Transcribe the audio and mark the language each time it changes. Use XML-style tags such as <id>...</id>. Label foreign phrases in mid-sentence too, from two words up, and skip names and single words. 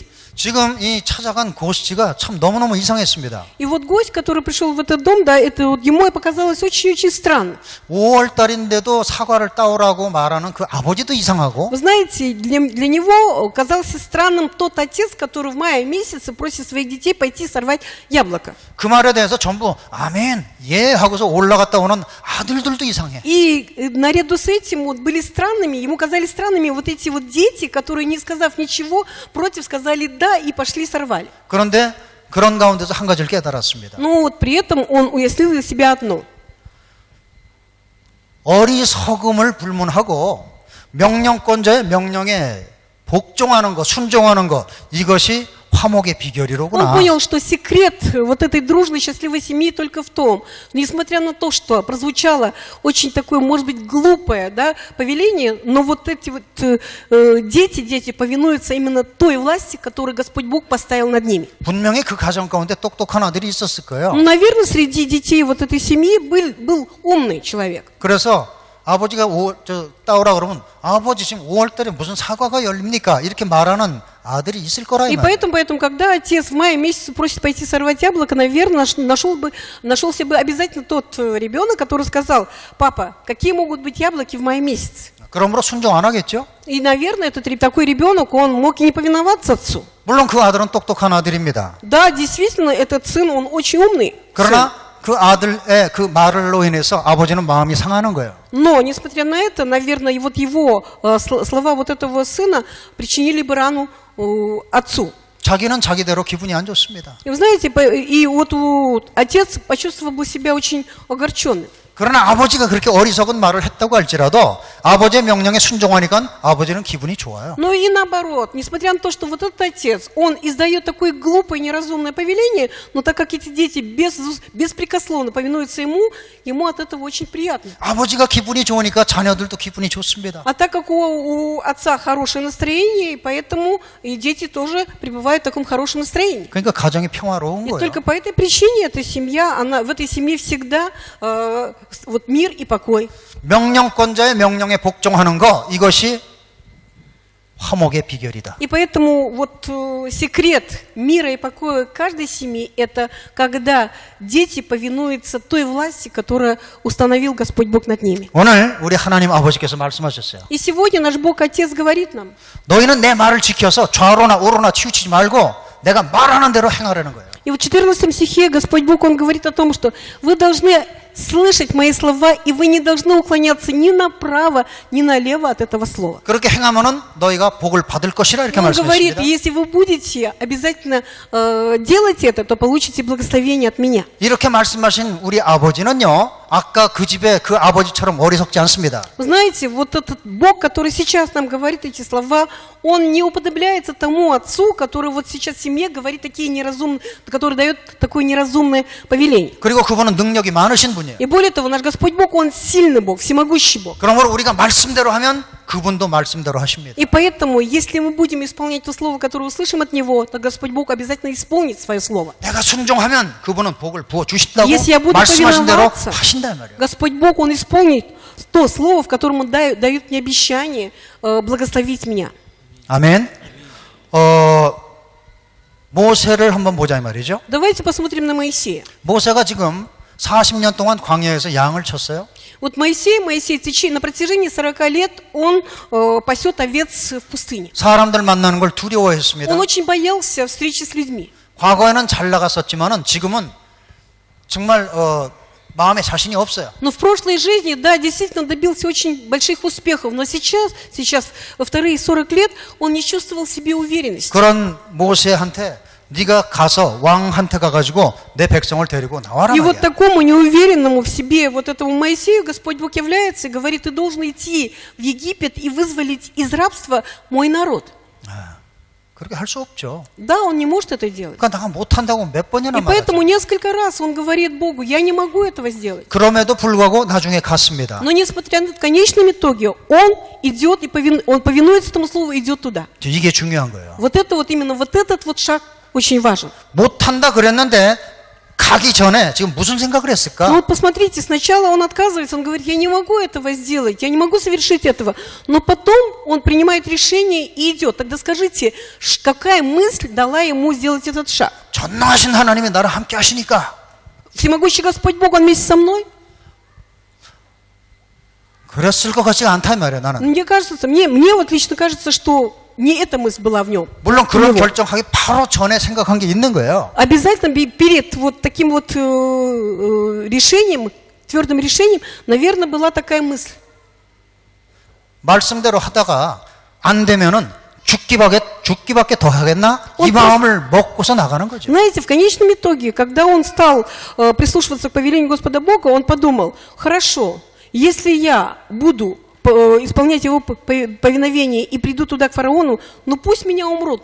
<ko>지금 이 찾아간 고스티가 참 너무너무 이상했습니다.</ko> <ru>И вот гость, который пришел в этот дом, да, это вот ему показалось очень-очень странно.</ru> <ko>5월 달인데도 사과를 따오라고 말하는 그 아버지도 이상하고</ko> <ru>Вы знаете, для него казался странным тот отец, который в мае месяце просит своих детей пойти сорвать яблоко.</ru> <ko>그 말에 대해서 전부 아멘, 예 하고서 올라갔다 오는 아들들도 이상해.</ko> <ru>И наряду с этим вот были странными, ему казались странными вот эти вот дети, которые, не сказав ничего, против сказали «да» и пошли сорвали.</ru> <ko>그런데 그런 가운데서 한 가지를 깨달았습니다.</ko> <ru>Но вот при этом он уяснил для себя одно.</ru> <ko>어리석음을 불문하고 명령권자의 명령에 복종하는 것, 순종하는 것, 이것이 화목의</ko> <ru>Он</ru> <ko>비결이로구나.</ko> <ru>понял, что секрет вот этой дружной, счастливой семьи только в том, несмотря на то, что прозвучало очень такое, может быть, глупое, да, повеление, но вот эти вот дети повинуются именно той власти, которую Господь Бог поставил над ними.</ru> <ko>분명히 그 가정 가운데 똑똑한 아들이 있었을 거예요.</ko> <ru>Ну, наверное, среди детей вот этой семьи был умный человек.</ru> <ko>그래서 아버지가 따오라 그러면 아버지 지금 5월 달에 무슨 사과가 열립니까? 이렇게 말하는 아들이 있을 거라 이</ko> <ru>И</ru> <ko>말이에요.</ko> <ru>поэтому, когда отец в мае месяце просит пойти сорвать яблоко, наверное, нашелся бы обязательно тот ребенок, который сказал: папа, какие могут быть яблоки в мае месяце?</ru> <ko>그러므로 순종 안 하겠죠?</ko> <ru>И, наверное, такой ребенок, он мог и не повиноваться отцу.</ru> <ko>물론 그 아들은 똑똑한 아들입니다.</ko> <ru>Да, действительно, этот сын, он очень умный.</ru> <ko>그러나 그 아들의 그 말로 인해서 아버지는 마음이 상하는 거예요.</ko> <ru>Но, несмотря на это, наверное, и вот его слова вот этого сына причинили бы рану отцу.</ru> <ko>자기는 자기대로 기분이 안 좋습니다.</ko> <ru>И вы знаете, и вот отец почувствовал бы себя очень огорченным.</ru> <ko>그러나 아버지가 그렇게 어리석은 말을 했다고 할지라도 아버지의 명령에 순종하니까 아버지는 기분이 좋아요.</ko> <ru>Но и наоборот, несмотря на то, что вот этот отец, он издает такое глупое, неразумное повеление, но так как эти дети беспрекословно повинуются ему от этого очень приятно.</ru> <ko>아버지가 기분이 좋으니까 자녀들도 기분이 좋습니다.</ko> <ru>А так как у отца хорошее настроение, поэтому и дети тоже пребывают в таком хорошем настроении.</ru> <ko>그러니까 가정이 평화로운</ko> <ru>И</ru> <ko>거예요.</ko> <ru>только по этой причине эта семья, в этой семье всегда вот мир и покой.</ru> <ko>명령권자의 명령에 복종하는 거 이것이 화목의 비결이다.</ko> <ru>И поэтому вот секрет мира и покоя каждой семьи — это когда дети повинуются той власти, которую установил Господь Бог над ними.</ru> <ko>오늘 우리 하나님 아버지께서 말씀하셨어요.</ko> <ru>И сегодня наш Бог Отец говорит нам:</ru> <ko>너희는 내 말을 지켜서 좌로나 우로나 치우치지 말고 내가 말하는 대로 행하라는 거예요.</ko> <ru>И вот в 14 стихе Господь Бог, Он говорит о том, что вы должны слышать мои слова, и вы не должны уклоняться ни направо, ни налево от этого слова.</ru> <ko>그렇게 행하면은 너희가 복을 받을 것이라 이렇게</ko> <ru>Он говорит,</ru> <ko>말씀하십니다.</ko> <ru>если вы будете обязательно делать это, то получите благословение от меня.</ru> <ko>이렇게 말씀하신 우리 아버지는요, 아까 그 집에 그 아버지처럼 어리석지 않습니다.</ko> <ru>Вы знаете, вот этот Бог, который сейчас нам говорит эти слова, Он не уподобляется тому отцу, который вот сейчас в семье говорит такие неразумные, который дает такое неразумное повеление.</ru> <ko>그리고 그분은 능력이 많으신 분이에요.</ko> <ru>И более того, наш Господь Бог, Он сильный Бог, всемогущий Бог.</ru> <ko>그러므로 우리가 말씀대로 하면 그분도 말씀대로 하십니다.</ko> <ru>И поэтому, если мы будем исполнять то слово, которое услышим от Него, то Господь Бог обязательно исполнит свое слово.</ru> <ko>내가 순종하면 그분은 복을 부어 주신다고</ko> <ru>Если я буду</ru> <ko>말씀하신 대로</ko> <ru>повиноваться,</ru> <ko>하신단 말이에요.</ko> <ru>Господь Бог, Он исполнит то слово, в котором Он дает мне обещание благословить меня.</ru> <ko>아멘. 모세를 한번 보자 이 말이죠.</ko> <ru>Давайте посмотрим на Моисея.</ru> <ko>모세가 지금 40년 동안 광야에서 양을 쳤어요.</ko> <ru>Вот Моисей на протяжении 40 лет он пасет овец в пустыне.</ru> <ko>사람들 만나는 걸 두려워했습니다.</ko> <ru>Он очень боялся встречи с людьми.</ru> <ko>과거에는 잘 나갔었지만은 지금은 정말 마음에 자신이 없어요.</ko> <ru>Но в прошлой жизни, да, действительно добился очень больших успехов, но сейчас во вторые 40 лет он не чувствовал в себе уверенности.</ru> <ko>그런 모세한테 네가 가서 왕한테 가가지고 내 백성을 데리고 나와라</ko> <ru>И вот</ru> <ko>말이야.</ko> <ru>такому неуверенному в себе вот этому Моисею Господь Бог является и говорит: ты должен идти в Египет и вызволить из рабства мой народ.</ru> <ko>그렇게 할 수 없죠.</ko> <ru>Да, он не может это делать.</ru> <ko>그러니까 내가 못한다고 몇 번이나</ko> <ru>И поэтому</ru> <ko>말하죠.</ko> <ru>несколько раз он говорит Богу, я не могу этого сделать.</ru> <ko>그럼에도 불구하고 나중에 갔습니다.</ko> <ru>Но несмотря на это, в конечном итоге, он идет и он повинуется этому слову и идет туда.</ru> <ko>이게 중요한 거예요.</ko> <ru>Вот это вот именно вот этот вот шаг очень важен.</ru> <ko>못한다 그랬는데 가기 전에 지금 무슨 생각을</ko> <ru>Ну</ru> <ko>했을까?</ko> <ru>вот посмотрите, сначала он отказывается, он говорит, я не могу этого сделать, я не могу совершить этого. Но потом он принимает решение и идет. Тогда скажите, какая мысль дала ему сделать этот шаг?</ru> <ko>전능하신 하나님이 나를 함께 하시니까</ko> <ru>Всемогущий Господь Бог, Он вместе со мной?</ru> <ko>그랬을 것 같지가 않다 이 말이야 나는.</ko> <ru>Мне кажется, мне вот лично кажется, что не эта мысль была в нем.</ru> <ko>물론 그런 결정하기 바로 전에 생각한 게 있는 거예요.</ko> <ru>Обязательно перед вот таким вот решением, твердым решением, наверное, была такая мысль.</ru> <ko>말씀대로 하다가 안 되면은 죽기밖에 더 하겠나? 이</ko> <ru>Вот</ru> <ko>마음을 먹고서 나가는 거죠.</ko> <ru>Знаете, в конечном итоге, когда он стал прислушиваться к повелению Господа Бога, он подумал, хорошо, если я буду исполнять его повиновение и приду туда к фараону, ну пусть меня умрут.</ru>